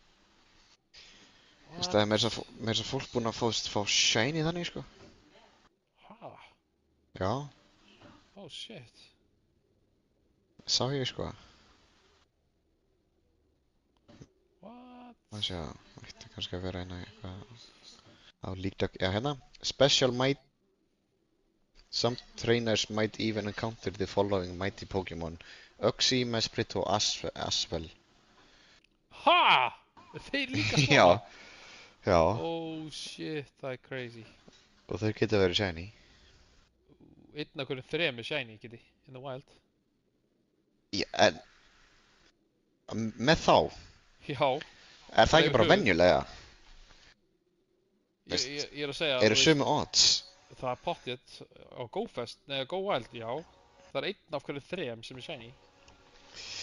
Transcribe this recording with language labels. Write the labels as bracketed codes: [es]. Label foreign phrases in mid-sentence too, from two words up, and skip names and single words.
[is] Þú veist, það er meira þess að fólk búinn að fá shiny þannig, sko. Hæ? Já. [en] Oh, shit. [is] Sá ég, sko. [en] What? [is] Það sé að, það ætti kannski að vera eitthvað á líkdag, já, hérna. [en] Special might. Some trainers might even encounter the following mighty Pokémon. [is] Uxie, Mesprit og Asvel. Ha? Þeir líka spána? Já. [en] Oh shit, [is] það er crazy. Og þau geta verið shiny. Einn af hverjum 3 er shiny, geti, [en] in the wild. [is] Já, en... Með þá? Já. Er það ekki bara venjulega? Ég er að segja... Eru sömu odds? Það er pottið á Go Wild, já. Það er einn af hverjum 3 sem er shiny.